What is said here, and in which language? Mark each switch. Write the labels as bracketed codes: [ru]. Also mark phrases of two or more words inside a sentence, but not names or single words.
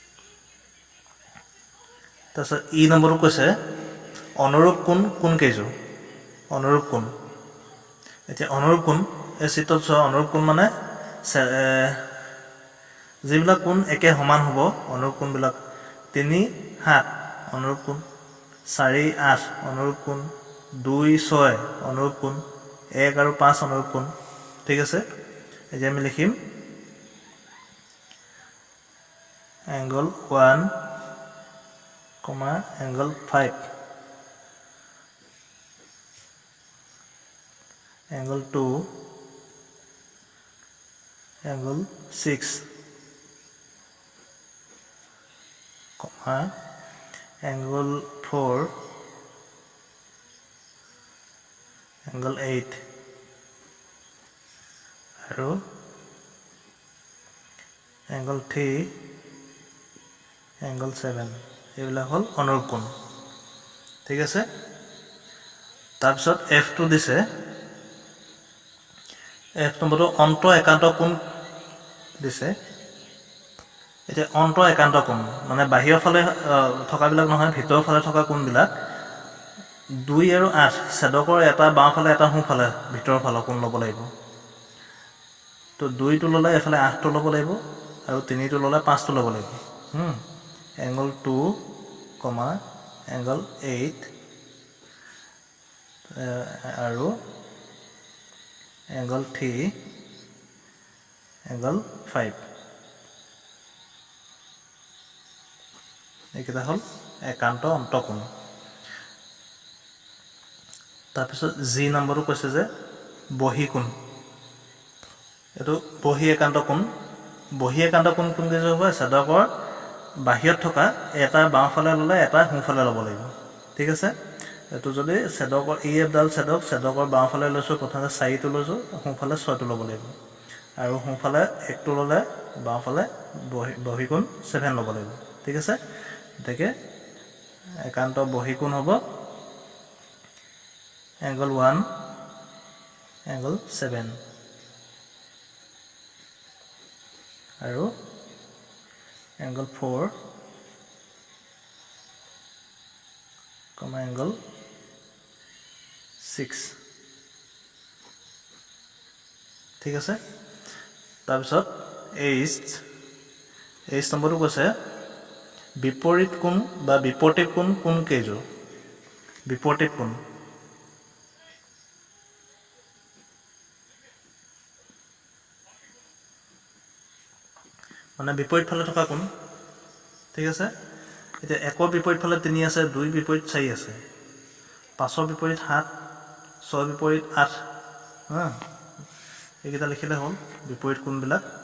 [as] তাৰপিছত ই নম্বৰটো কৈছে অনুৰূপ কোণ কেইযোৰ অনুৰূপ কোণ এতিয়া অনুৰূপ কোণ এই চিত্ৰত চোৱা অনুৰূপ কোণ মানে যিবিলাক কোণ একে সমান হ'ব অনুৰূপ কোণবিলাক 3 7 অনুৰূপ কোণ 4 8 অনুৰূপ কোণ 2 6 অনুৰূপ কোণ 1 আৰু 5 অনুৰূপ কোণ ঠিক আছে এতিয়া আমি লিখিম [en] angle 1 angle 5 angle 2 angle 6 angle 4 angle 8 [as] আৰু [en] angle 3 angle 7 [as] এইবিলাক হ'ল অনুৰূপ কোণ ঠিক আছে তাৰপিছত F2 দিছে F নম্বৰটো অন্ত একান্ত কোণ দিছে এতিয়া অন্ত একান্ত কোণ মানে বাহিৰৰ ফালে থকাবিলাক নহয় ভিতৰৰ ফালে থকা কোণবিলাক 2 আৰু 8 ছেদকৰ এটা বাওঁফালে এটা সোঁফালে ভিতৰৰ ফালৰ কোণ ল'ব লাগিব তো 2টো ল'লে এফালে 8টো ল'ব লাগিব আৰু 3টো ল'লে 5টো ল'ব লাগিব [en] angle 2 angle 8 [as] আৰু [en] angle 3 angle 5 [as] এইকেইটা হ'ল একান্ত অন্তঃকোণ তাৰপিছত জি নম্বৰটো কৈছে যে বহিকোণ এইটো বহি একান্ত কোণ কোনকেইটা হ'ব ছেদকৰ বাহিৰত থকা এটা বাওঁফালে ল'লে এটা সোঁফালে ল'ব লাগিব ঠিক আছে এইটো যদি ছেদকৰ এফডাল ছেদকৰ বাওঁফালে লৈছোঁ প্ৰথমতে 4টো লৈছোঁ সোঁফালে 6টো ল'ব লাগিব আৰু সোঁফালে 1টো ল'লে বাওঁফালে বহিকোণ 7 ল'ব লাগিব ঠিক আছে গতিকে একান্ত বহিকোণ হ'ব [en] angle 1 angle 7 [as] আৰু [en] angle 4 angle [as] 6 ঠিক আছে তাৰপিছত H নম্বৰটো কৈছে বিপৰীত কোণ বা বিপৰীত কোণ কেইযোৰ বিপৰীত কোণ মানে বিপৰীত ফালে থকা কোণ ঠিক আছে এতিয়া 1ৰ বিপৰীত ফালে 3 আছে 2 বিপৰীত 4 আছে 5ৰ বিপৰীত 7 6ৰ বিপৰীত 8 এইকেইটা লিখিলে হ'ল বিপৰীত কোণবিলাক